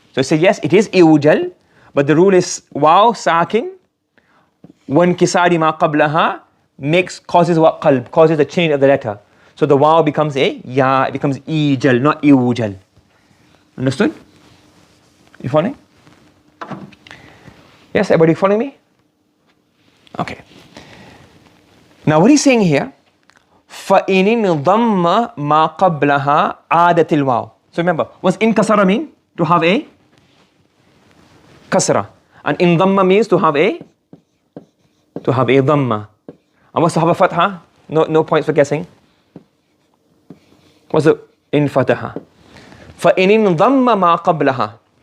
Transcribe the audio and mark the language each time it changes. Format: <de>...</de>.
<en>So he says yes, it is iwjal, but the rule is waw sakin, one kisari ma qablaha causes what? Qalb, causes the change of the letter. So the waw becomes a ya, it becomes ijal, not iwjal. Understood? You following? Yes, everybody following me? Okay. Now what he's saying here,</en> <ar>فَإِنِ انضَمَّ مَا قَبْلَهَا عَادَتِ الْوَاوِ.</ar> <en>So remember, what's inkasara mean? To have a kasra. And indamma means to have a dhamma. And what's to have a fatha? No points for guessing. What's the in fataha?</en> <ar>فَإِنِ انضَمَّ مَا قَبْلَهَا.</ar>